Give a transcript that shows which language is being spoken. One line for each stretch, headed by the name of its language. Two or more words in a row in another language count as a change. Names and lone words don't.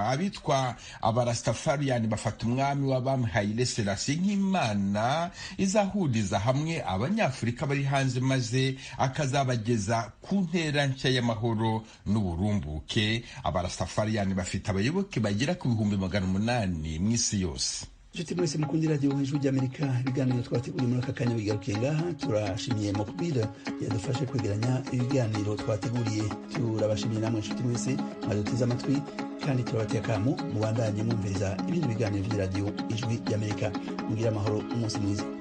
Kinyarwanda: Abitwa abarastafariani bafata umwami w'abami Haile Selassie nk'Imana izahuriza hamwe abanyafurika bari hanze, maze akazabageza ku ntera nshya y'amahoro n'uburumbuke. Abarastafariani bafite abayoboke bagera ku 800,000 mu isi yose.
Rundi: Inshuti mwese mukundira radiyo Ijwi ry'Amerika, ibiganiro twateguye muri aka kanya bigarukiye ngaha. Turashimiye Mokbida yadufashe kwegeranya ibiganiro twateguriye. Turabashimiye namwe inshuti mwese mwaduteze amatwi, kandi turabateye akamo mubandanye mwumviriza ibindi biganiro by'iradiyo Ijwi ry'Amerika. Mugira amahoro, umunsi mwiza.